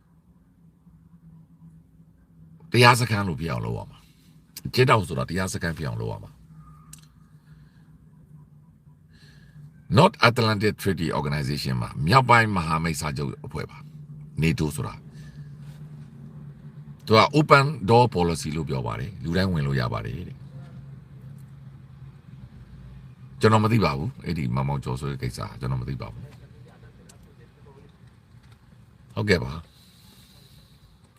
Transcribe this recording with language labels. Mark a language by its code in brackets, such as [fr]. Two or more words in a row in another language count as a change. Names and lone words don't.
[my] တရားစခန်းလို့ပြအောင်လုပ်ရမှာအကျဉ်းထောင်ဆိုတာတရားစခန်းပြအောင်လုပ်ရမှာ North Atlantic Treaty Organization မှာမြောက်ပိုင်းမဟာမိတ်စာချုပ်အဖွဲ့ပါ NATO ဆိုတာသူက [en] open door policy [my] လို့ပြောပါတယ်လူတိုင်းဝင်လို့ရပါတယ်တဲ့ကျွန်တော်မသိပါဘူးအဲ့ဒီမောင်ကျော်ဆိုတဲ့ကိစ္စကျွန်တော်မသိပါဘူးဟုတ်ကဲ့ပါ